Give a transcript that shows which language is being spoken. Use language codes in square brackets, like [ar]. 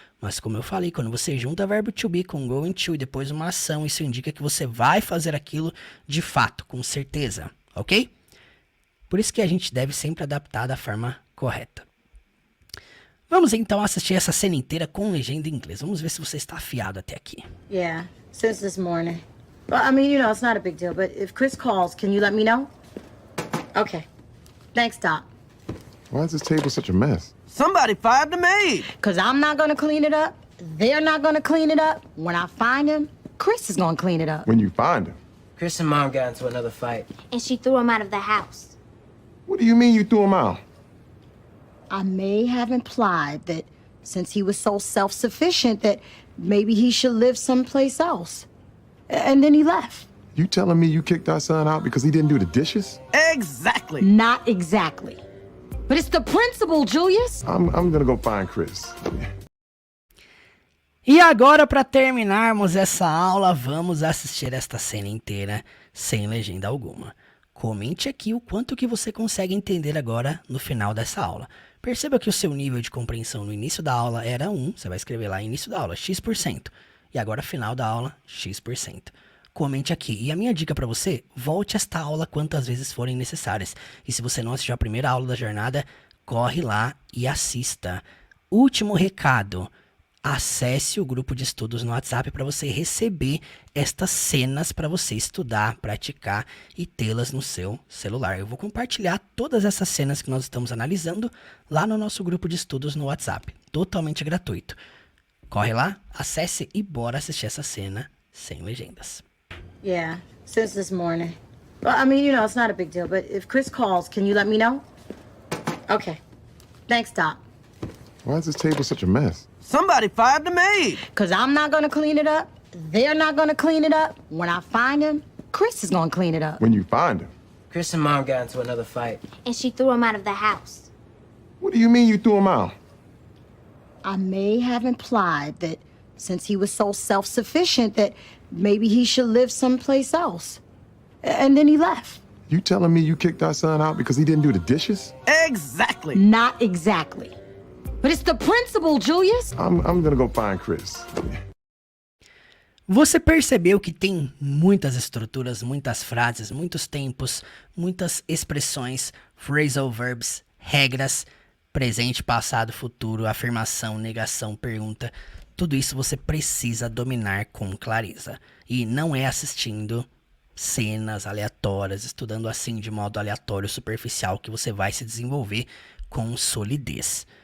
[pt] Mas como eu falei, quando você junta verbo to be com going to e depois uma ação, isso indica que você vai fazer aquilo de fato, com certeza, ok? Por isso que a gente deve sempre adaptar da forma correta. Vamos então assistir essa cena inteira com legenda em inglês. Vamos ver se você está afiado até aqui. [en] Yeah, since this morning. Well, I mean, it's not a big deal, but if Chris calls, can you let me know? Okay. Thanks, Doc. Why is this table such a mess? Somebody fired the maid. Because I'm not going to clean it up. They're not going to clean it up. When I find him, Chris is going to clean it up. When you find him. Chris and Mom got into another fight. And she threw him out of the house. What do you mean you threw him out? I may have implied that since he was so self-sufficient that maybe he should live someplace else. And then he left. You telling me you kicked our son out because he didn't do the dishes? Exactly. Not exactly. But it's the principle, Julius. I'm gonna go find Chris. [pt] E agora, para terminarmos essa aula, vamos assistir esta cena inteira sem legenda alguma. Comente aqui o quanto que você consegue entender agora no final dessa aula. Perceba que o seu nível de compreensão no início da aula era 1, você vai escrever lá início da aula, X%. E agora final da aula, X%. Comente aqui. E a minha dica para você, volte esta aula quantas vezes forem necessárias. E se você não assistiu a primeira aula da jornada, corre lá e assista. Último recado, acesse o grupo de estudos no WhatsApp para você receber estas cenas para você estudar, praticar e tê-las no seu celular. Eu vou compartilhar todas essas cenas que nós estamos analisando lá no nosso grupo de estudos no WhatsApp. Totalmente gratuito. Corre lá, acesse e bora assistir essa cena sem legendas. [en] Yeah, since this morning. Well, I mean, it's not a big deal, but if Chris calls, can you let me know? Okay. Thanks, Doc. Why is this table such a mess? Somebody fired the maid. Because I'm not going to clean it up. They're not going to clean it up. When I find him, Chris is going to clean it up. When you find him. Chris and Mom got into another fight. And she threw him out of the house. What do you mean you threw him out? I may have implied that since he was so self-sufficient that maybe he should live someplace else. And then he left. You telling me you kicked our son out because he didn't do the dishes? Exactly. Not exactly. But it's the principle, Julius. I'm gonna go find Chris. [pt] Você percebeu que tem muitas estruturas, muitas frases, muitos tempos, muitas expressões, phrasal verbs, regras, presente, passado, futuro, afirmação, negação, pergunta. Tudo isso você precisa dominar com clareza. E não é assistindo cenas aleatórias, estudando assim de modo aleatório, superficial, que você vai se desenvolver com solidez.